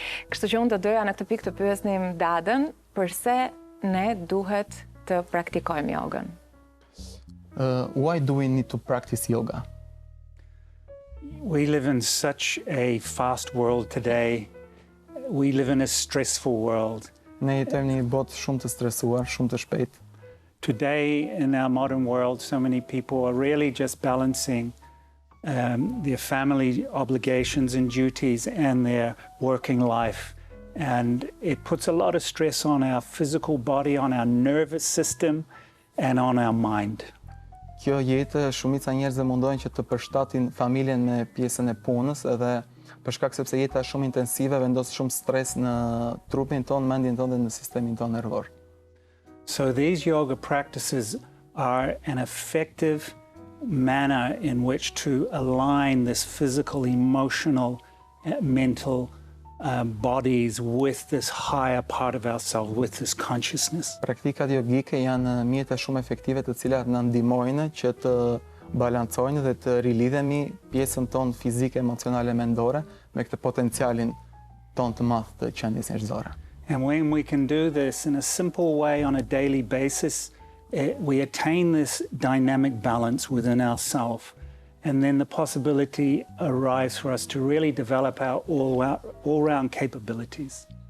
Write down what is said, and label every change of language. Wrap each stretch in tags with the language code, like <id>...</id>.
<sq>Kështu që unë të doja në këtë pikë të pyesnim Dadën, përse ne duhet të praktikojmë jogën?</sq> <en>Why do we need to practice yoga? We live in such a fast world today. We live in a stressful world.</en> <sq>Ne jetojmë në një botë shumë të stresuar, shumë të shpejtë.</sq> <en>Today, in our modern world, so many people are really just balancing their family obligations and duties and their working life. And it puts a lot of stress on our physical body, on our nervous system, and on our mind.</en> <sq>Kjo jetë, shumica njerëzve mundojnë që të përshtatin familjen me pjesën e punës, edhe për shkak sepse jeta është shumë intensive, vendos shumë stres në trupin tonë, mendjen tonë dhe në sistemin tonë nervor.</sq> <en>So these yoga practices are an effective manner in which to align this physical, emotional, mental bodies with this higher part of ourselves, with this consciousness.</en> <sq>Praktikat jogike janë mjete shumë efektive të cilat na ndihmojnë që të balancojnë dhe të rilidhemi pjesën tonë fizike, emocionale, mendore me këtë potencialin tonë të madh të qenies njerëzore.</sq> <en>And when we can do this in a simple way on a daily basis, we attain this dynamic balance within ourselves. And then the possibility arrives for us to really develop our all-round capabilities.</en>